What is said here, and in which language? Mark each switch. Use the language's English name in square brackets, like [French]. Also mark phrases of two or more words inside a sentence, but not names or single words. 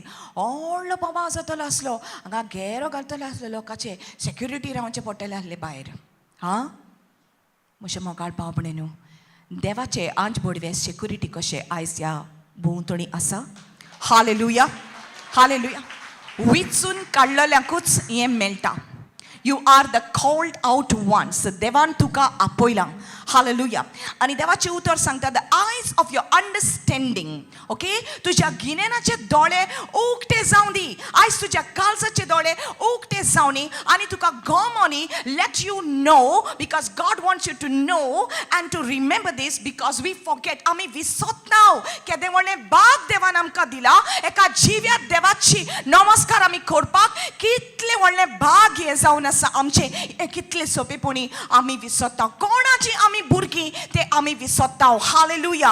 [Konkani] व्हडलो बोबाव जातलो आसलो. हांगा घेरो घालतले आसले लोकांचे. सेक्युरिटी रावचे पडटले आसले भायर. हां म्हजे मोगाळ भाव न्हू, देवाचे आंज बोडवे सेक्युरिटी कशें आयज ह्या भोंवतणी आसा. हालेलुया, हालेलुया. विचून काडलेल्यांकूच हें मेळटा. [English] You are the called out ones. [Konkani] देवान तुका आपयलां. Hallelujah. आणि देवाचे उतर सांगता [English] the eyes of your understanding. Okay? [Konkani] तुझ्या गिन्यानाचे दोळे उगटे जावं दी. आयज तुझ्या काळजाचे दोळे उगटे जावं दी आणि तुका गोमोनी [English] let you know because God wants you to know and to remember this because we forget. [Konkani] आमी विसरताव केदें व्हडलें भाग देवान आमकां दिला. एका जिव्या देवाची नमस्कार आमी करपाक कितले व्हडलें भाग हे जावन आसा आमचे. कितले सोंपेपणी आमी विसरता. कोणाची आमी भुरगीं ते आमी विसरता. हालेलुया.